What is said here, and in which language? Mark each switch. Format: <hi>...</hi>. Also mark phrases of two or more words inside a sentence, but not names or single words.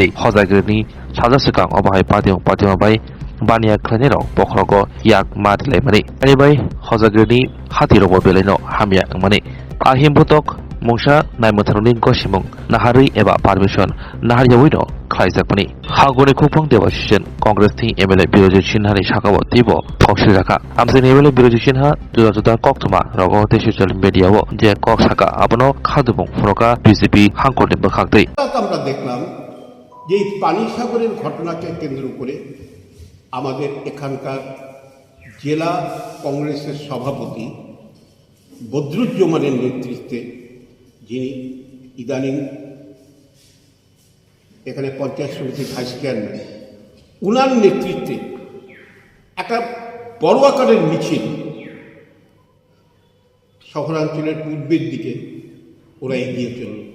<brx>हजागिरिनि साजा सिगां अबाहाय पादेवबाय बानिया ख्लायनायाव बख्रग याक मादिलायमनि एनिबाय हजागिरिनि हातिरबो बेलायनो हामिया माने हिमबतक मुंसा नायमुथारनि गसिमुं नाहारै एबा पारमिशन नाहारियावैनो ख्लायजागमनि हागुनि खुफां देबाशिसन कंग्रेसनि एमएलए बिरजित सिन्हानि साखाव तीब थौसि राखा आमसिनि एमएलए बिरजित सिन्हा जुदा जुदा कक्टमा रगो सोशल मिडियाव जे কক साखा आबनो खादुबुं फुरका বিজেপি हांकरनि बोखाक्दै</brx> <bn>আমরা দেখলাম যে এই পানিসাগরের ঘটনাকে কেন্দ্র করে আমাদের এখানকার জেলা কংগ্রেসের সভাপতি বদ্রুজ্জামানের নেতৃত্বে যিনি ইদানিং এখানে পঞ্চায়েত সমিতির ভাইস চেয়ারম্যান উনার নেতৃত্বে একটা বড় আকারের মিছিল শহরাঞ্চলের পূর্বের দিকে ওরা এগিয়ে চলল।</bn>